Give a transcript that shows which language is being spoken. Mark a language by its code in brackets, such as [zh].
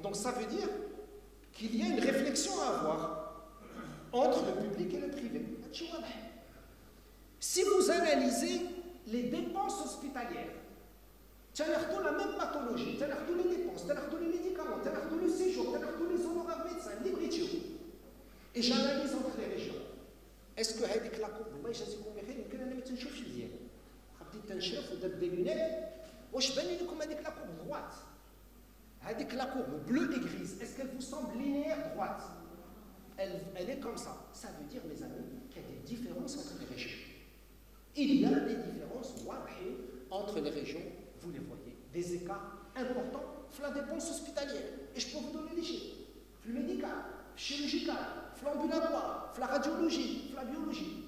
[fr] Donc ça veut dire qu'il y a une réflexion à avoir entre le public et le privé. Si vous analysez les dépenses hospitalières, tu as la même pathologie, tu as les dépenses, tu as les médicaments, tu as le séjour, tu as les honoraires médecins, les britures, et j'analyse entre les régions. Est-ce que [ar] هذيك لا كورب الله يجازيكم بخير يمكن انا ما تنشوفش مزيان بديت تنشرف ودرت دي لونيت واش بان لكم هذيك لا كورب [fr] droite [ar] هذيك لا كورب [fr] bleue et grise est-ce qu'elle vous semble linéaire droite elle est comme ça. Ça veut dire, mes amis, qu'il y a des différences entre les régions. Il y a des différences entre les régions, vous les voyez, des écarts importants sur la dépense hospitalière. Et je peux vous donner des chiffres. Le médical, chirurgical, l'ambulatoire, la radiologie, la biologie.